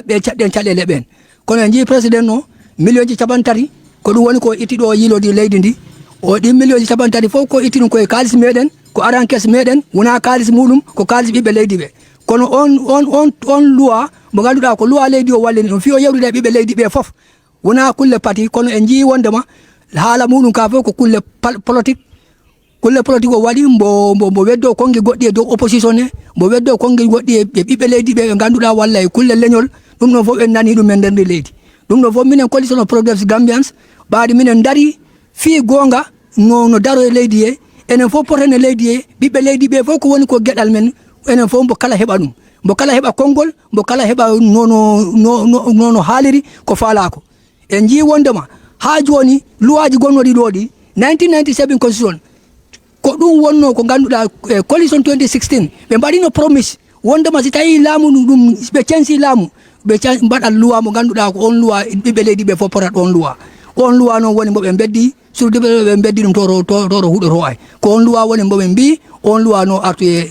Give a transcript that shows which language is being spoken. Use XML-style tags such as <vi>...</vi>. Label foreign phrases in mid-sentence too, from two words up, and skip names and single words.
<ff>ɓe caɗɗen caɗele ɓen kono en jii président o million ji 30 ko ɗum woni ko itti ɗo yiilode leydi ndi o ɗin million ji 30 fof ko itti ɗum koye kalis meɗen ko arankes meɗen wona kalis muɗum ko kalis ɓiɓɓe leydi ɓe kono on loi mo ngannduɗaa ko loi leydi o wallini ɗum fi o yewtude e ɓiɓɓe leydi ɓe fof wona kulle pati kono en jii wondema haala muɗum ka fof ko kulle politique kulle politique o waɗi mbo weddo konge goɗɗi e dow opposition ne mbo weddo konge goɗɗi e ɓiɓɓe leydi ɓe ganduɗa walla e kulle leñol ɗum ɗon fof en nani ɗum e nder ndi leydi ɗum ɗon fof minen</ff> <en>coalition of progressive gambians</en> <ff>ɓaade minen dari fii gonga no daro e leydi he enen fof poten e leydi he ɓiɓɓe leydi ɓe fof ko woni ko gueɗal men enen fof mbo kala heɓa ɗum mbo kala heɓa konngol mbo kala heɓa nono haaliri ko faalako en jii wondema ha joni luwaji gonnoɗi ɗo ɗi 1997 constitution ko ɗum wonno ko ganduɗa coalition 2016 ɓe mbaɗino promise wondema si tawi laamu ɗum ɓe censi laamu ɓe mbaɗat loi mo ganduɗa ko on loi ɓiɓɓe leydi ɓe fof potat on loi noon woni mboɓe beddi surde ɓe beddi ɗum toro huɗoto ay ko on loi woni mboɓe mbi on loi no artu</ff>